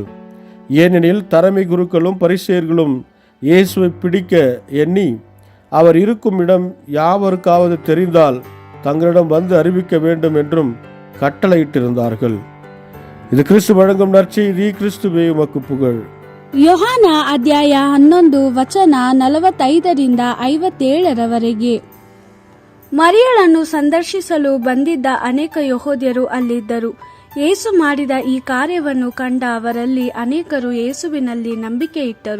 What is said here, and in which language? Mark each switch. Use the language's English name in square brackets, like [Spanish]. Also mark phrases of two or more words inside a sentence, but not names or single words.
[Tamil] ஏனெனில் தலைமை குருக்களும் பரிசேயர்களும் இயேசுவை பிடிக்க எண்ணி அவர் இருக்கும் இடம் யாவருக்காவது தெரிந்தால் தங்களிடம் வந்து அறிவிக்க வேண்டும் என்றும் கட்டளையிட்டிருந்தார்கள். இது கிறிஸ்து வழங்கும் நற்செய்தி. கிறிஸ்துவே உமக்கு புகழ். [Kannada] ಯೋಹಾನ ಅಧ್ಯಾಯ 11 ವಚನ 45 57 ಮರಿಯಳನ್ನು ಸಂದರ್ಶಿಸಲು ಬಂದಿದ್ದ ಅನೇಕ ಯೆಹೂದ್ಯರು ಅಲ್ಲಿದ್ದರು. ಯೇಸು ಮಾಡಿದ ಈ ಕಾರ್ಯವನ್ನು ಕಂಡ ಅವರಲ್ಲಿ ಅನೇಕರು ಯೇಸುವಿನಲ್ಲಿ ನಂಬಿಕೆ ಇಟ್ಟರು.